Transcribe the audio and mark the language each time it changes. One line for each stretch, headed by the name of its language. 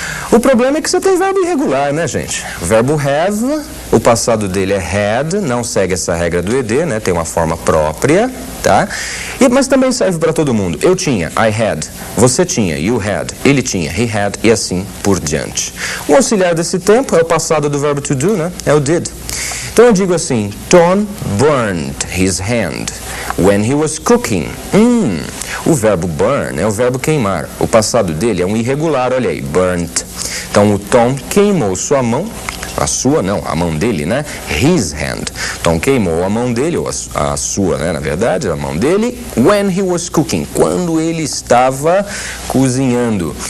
Portuguese: O problema é que você tem verbo irregular, né, gente? O verbo have, o passado dele é had, não segue essa regra do ed, né? Tem uma forma própria, tá? Mas também serve para todo mundo. Eu tinha,
English: I had.
Portuguese: Você tinha,
English: you had.
Portuguese: Ele tinha,
English: he had.
Portuguese: E assim por diante. O auxiliar desse tempo é o passado do verbo to do, né? É o did. Então eu digo assim,
English: Tom burned his hand when he was cooking.
Portuguese: O verbo burn é o verbo queimar. O passado dele é um irregular, olha aí, burnt. Então o Tom queimou sua mão, a mão dele, né?
English: His hand.
Portuguese: Tom queimou a mão dele, ou a sua, né? Na verdade, a mão dele,
English: when he was cooking,
Portuguese: quando ele estava cozinhando.